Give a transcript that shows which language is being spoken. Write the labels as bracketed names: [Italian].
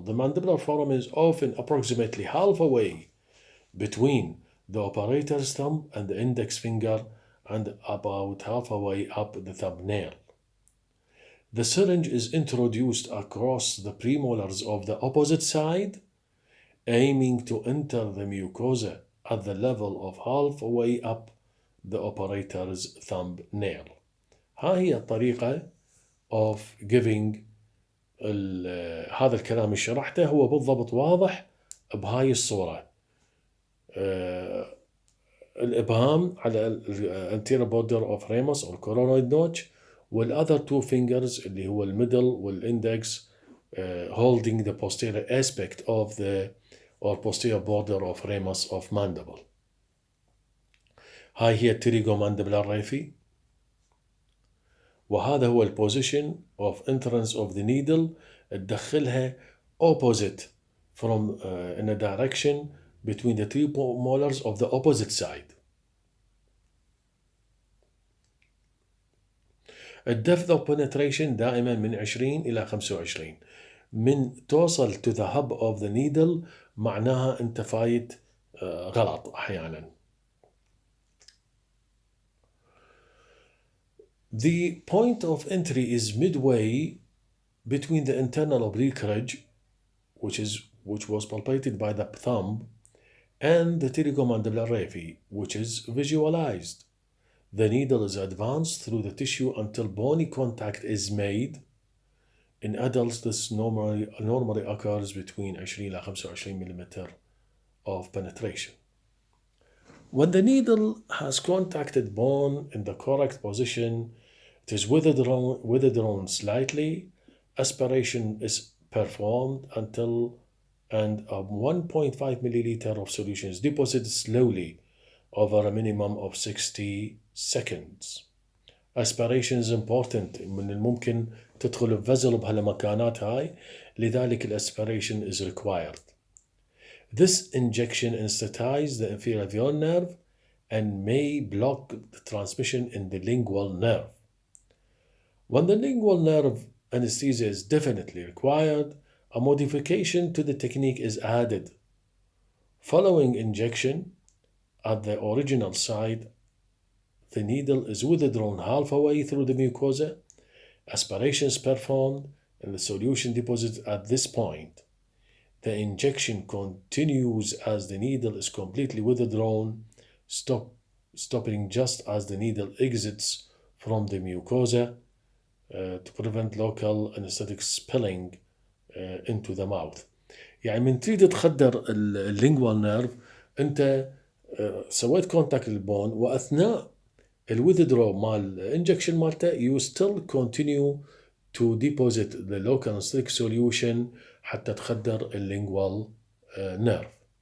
[English] The mandibular foramen is often approximately halfway between the operator's thumb and the index finger and about halfway up the thumbnail. The syringe is introduced across the premolars of the opposite side, aiming to enter the mucosa at the level of halfway up the operator's thumbnail. [Arabic] ها هي الطريقة [English] of giving [Arabic] هذا الكلام اللي شرحته هو بالضبط واضح بهاي الصورة. الإبهام على [English] anterior border of ramus or coronoid notch والother two fingers [Arabic] اللي هو [English] الميدل والindex holding the posterior aspect of the or posterior border of ramus of mandible. [Arabic] هاي هي [English] pterygomandibular raphe [Arabic] وهذا هو البوزيشن [English] of entrance of the needle [Arabic] تدخلها [English] opposite from in a direction between the three molars of the opposite side. [Arabic] الدepth of penetration دائما من 20 إلى 25. من توصل [English] to the hub of the needle [Arabic] معناها أنت فايت غلط أحيانا. [English] The point of entry is midway between the internal oblique ridge, which was palpated by the thumb, and the pterygomandibular raphe, which is visualized. The needle is advanced through the tissue until bony contact is made. In adults, this normally occurs between 20 [Arabic] إلى [English] 25 mm of penetration. When the needle has contacted bone in the correct position, it is withdrawn slightly. Aspiration is performed until 1.5 milliliter of solution is deposited slowly over a minimum of 60 seconds. Aspiration is important. [Arabic] من الممكن تدخل الفزل بهالمكانات هاي لذلك [English] aspiration is required. This injection anesthetises the inferior alveolar nerve and may block the transmission in the lingual nerve. When the lingual nerve anesthesia is definitely required, a modification to the technique is added. Following injection at the original site, the needle is withdrawn halfway through the mucosa, aspiration is performed, and the solution deposited at this point. The injection continues as the needle is completely withdrawn, stopping just as the needle exits from the mucosa to prevent local anesthetic spilling into the mouth. [Arabic] يعني من تريد تخدر اللينجوال نيرف انت سويت كونتاكت للبون واثناء الويذدرو مال الانجكشن مالته [English] you still continue to deposit the local anesthetic solution [Arabic] حتى تخدر اللينجوال نيرف.